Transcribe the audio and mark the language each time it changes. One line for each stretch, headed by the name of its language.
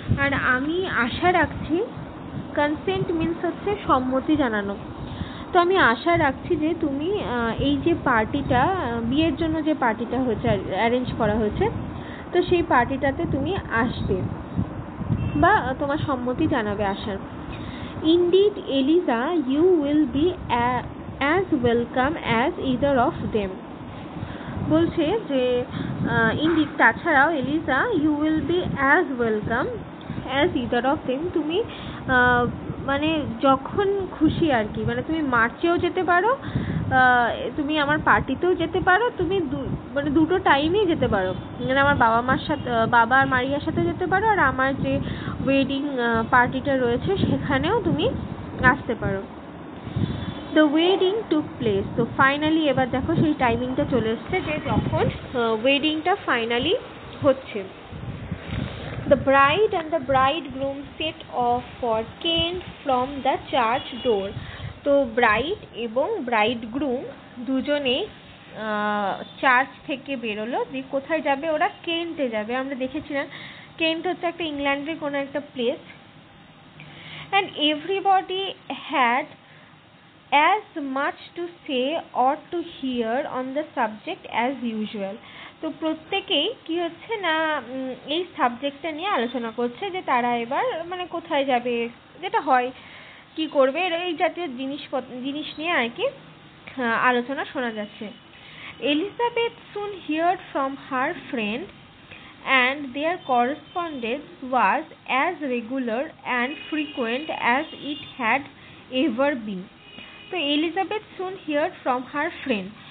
Bangla: আর আমি আশা রাখছি, consent means হচ্ছে সম্মতি জানানো। তো আমি আশা রাখছি যে তুমি এই যে পার্টিটা, বিয়ের জন্য যে পার্টিটা হয়েছে, অ্যারেঞ্জ করা হয়েছে, তো সেই পার্টিটাতে তুমি আসবে বা তোমার সম্মতি জানাবে আসার।
English: Indeed, Eliza, you will be as welcome as either of them.
Bangla: বলছে যে
English: indeed,
Bangla: তাছাড়াও
English: Eliza, you will be as welcome as either of them.
Bangla: তুমি মানে যখন খুশি আর কি, মানে তুমি মার্চেও যেতে পারো, তুমি আমার পার্টিতেও যেতে পারো, তুমি মানে দুটো টাইমেই যেতে পারো। মানে আমার বাবা মার সাথে, বাবা আর মারিয়ার সাথে যেতে পারো, আর আমার যে ওয়েডিং পার্টিটা রয়েছে সেখানেও তুমি আসতে পারো।
English: The wedding took place.
Bangla: তো ফাইনালি এবার দেখো সেই টাইমিংটা চলে এসছে যে যখন ওয়েডিংটা ফাইনালি হচ্ছে।
English: The bride and the bridegroom set off for Kent from the church door.
Bangla: তো ব্রাইড এবং ব্রাইডগ্রুম দুজনেই চার্চ থেকে বেরোলো। যে কোথায় যাবে ওরা? কেন্টে যাবে। আমরা দেখেছিলাম কেন্ট হচ্ছে একটা ইংল্যান্ডের কোনো একটা place.
English: And everybody had as much to say or to hear on the subject as usual.
Bangla: তো প্রত্যেকেই কি হচ্ছে না, এই সাবজেক্টটা নিয়ে আলোচনা করছে যে তারা এবার মানে কোথায় যাবে, যেটা হয় কি করবে, এই জাতীয় জিনিস নিয়ে আর কি আলোচনা শোনা যাচ্ছে।
English: Elizabeth soon heard from her friend and their correspondence was as regular and frequent as it had ever been. তো Elizabeth soon heard from her friend.